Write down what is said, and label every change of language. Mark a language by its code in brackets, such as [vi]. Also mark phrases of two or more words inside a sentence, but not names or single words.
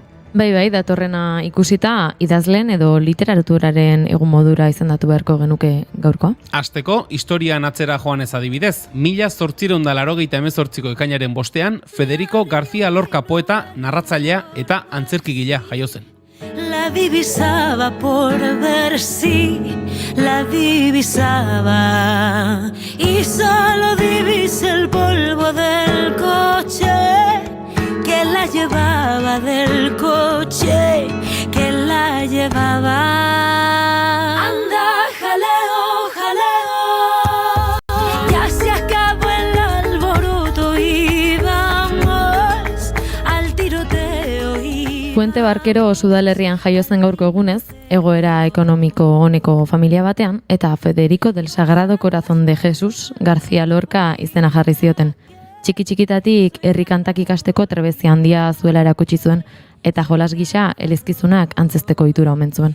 [eu] Bai, datorrena ikusita idazleen edo literaturaren egun modura izendatu beharko genuke gaurkoa. Hasteko, historian atzera joan ez adibidez, 1888ko ekainaren 5ean, Federico García Lorca poeta, narratzailea eta antzerkigilea jaio zen. [es] La divisaba por ver si la divisaba y solo divisé el polvo del coche que la llevaba, del coche que la llevaba. Anda, jaleo, jaleo, ya se acabó el alboroto y vamos al tiroteo. [eu] Puente Barkero Udalerrian jaio zen gaurko egunez, egoera ekonomiko oneko familia batean, eta Federico del Sagrado Corazón de Jesús García Lorca izena jarri zioten. Txiki-txikitatik herri kantak ikasteko trebezia handia zuela erakutsi zuen, eta jolas gisa elizkizunak antzesteko ohitura omen zuen.